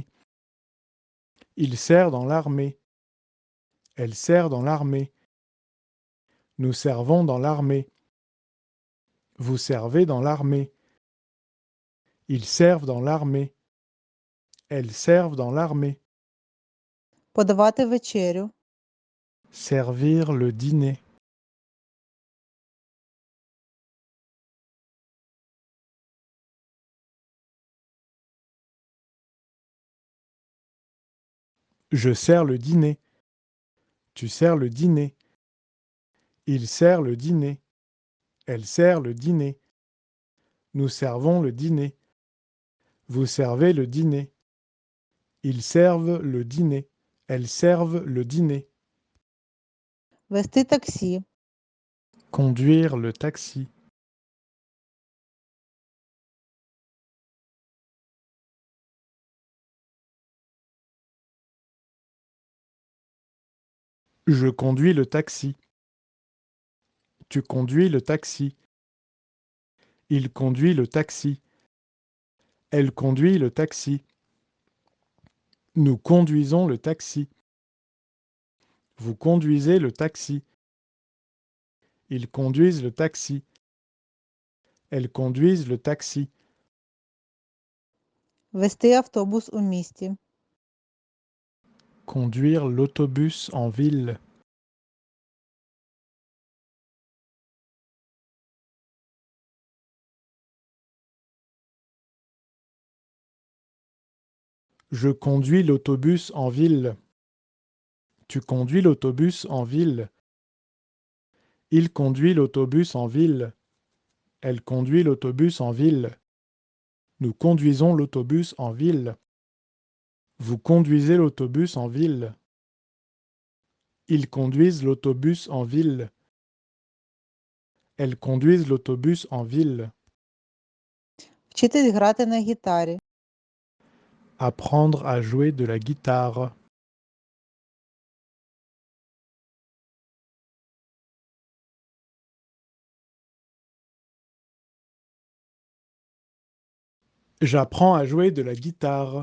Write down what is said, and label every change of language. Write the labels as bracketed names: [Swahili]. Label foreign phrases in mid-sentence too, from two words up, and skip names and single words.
[French] Il sert dans l'armée. Elle sert dans l'armée. Nous servons dans l'armée. Vous servez dans l'armée. Ils servent dans l'armée. Elles servent dans l'armée. [Ukrainian] Подавати вечерю. [French] Servir le dîner. Je sers le dîner. Tu sers le dîner. Il sert le dîner. Elle sert le dîner. Nous servons le dîner. Vous servez le dîner. Ils servent le dîner. Elles servent le dîner. [Ukrainian] Вести таксі. [French] Conduire le taxi. Je conduis le taxi. Tu conduis le taxi. Il conduit le taxi. Elle conduit le taxi. Nous conduisons le taxi. Vous conduisez le taxi. Ils conduisent le taxi. Elles conduisent le taxi. [Ukrainian] Вести автобус у місті. [French] Conduire l'autobus en ville. Je conduis l'autobus en ville. Tu conduis l'autobus en ville. Il conduit l'autobus en ville. Elle conduit l'autobus en ville. Nous conduisons l'autobus en ville. Vous conduisez l'autobus en ville. Ils conduisent l'autobus en ville. Elles conduisent l'autobus en ville. [Ukrainian] Вчитись грати на гітарі. [French] Apprendre à jouer de la guitare. J'apprends à jouer de la guitare.